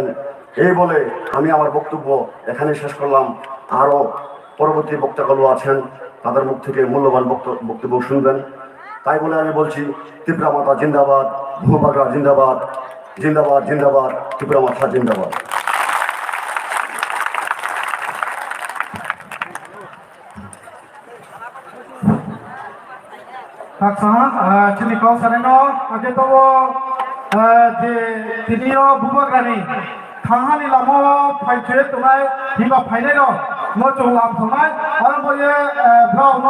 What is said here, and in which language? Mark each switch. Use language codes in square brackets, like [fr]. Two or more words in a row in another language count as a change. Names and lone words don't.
[bn] এই বলে আমি আমার বক্তব্য এখানে শেষ করলাম। আরও পরবর্তী বক্তাগুলো আছেন, তাদের মুখ থেকে মূল্যবান বক্তব্য শুনবেন। তাই বলে আমি বলছি, ত্রিপুরা মাতা জিন্দাবাদ, ভূভাগা জিন্দাবাদ, জিন্দাবাদ জিন্দাবাদ, ত্রিপুরা মাতা জিন্দাবাদ। [trp] Chini kau sareno aje to je tiniyo bubagrani thangani lamo phaithe tunai hiba phaine no no chunglam thonai aram boye blau no